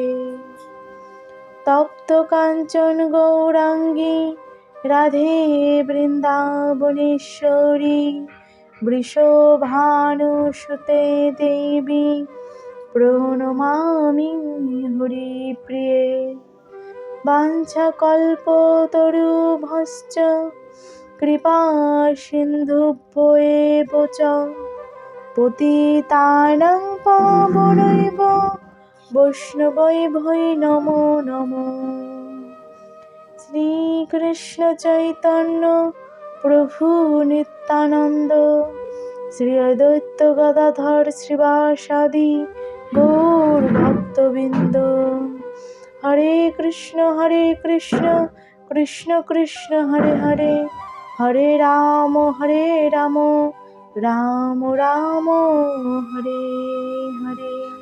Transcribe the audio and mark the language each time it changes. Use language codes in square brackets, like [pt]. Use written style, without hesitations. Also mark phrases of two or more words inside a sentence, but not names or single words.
[sa] তপ্ত কাঞ্চন গৌরাঙ্গী রাধে বৃন্দাবনেশ্বরী বৃষভানুসুতে দেবী প্রণমামি হরিপ্রিয়ে। বাঞ্ছাকল্পতরুভ্যশ্চ কৃপা সিন্ধুভ্যো এব চ পতিতানাং পাবনৈভ্যো বৈষ্ণবেভ্যো নমো নমঃ। শ্রীকৃষ্ণ চৈতন্য প্রভু নিত্যানন্দ শ্রী অদ্বৈত গদাধর শ্রীবাসাদি গৌর ভক্তবৃন্দ। হরে কৃষ্ণ কৃষ্ণ কৃষ্ণ হরে হরে, হরে রাম রাম রাম হরে হরে।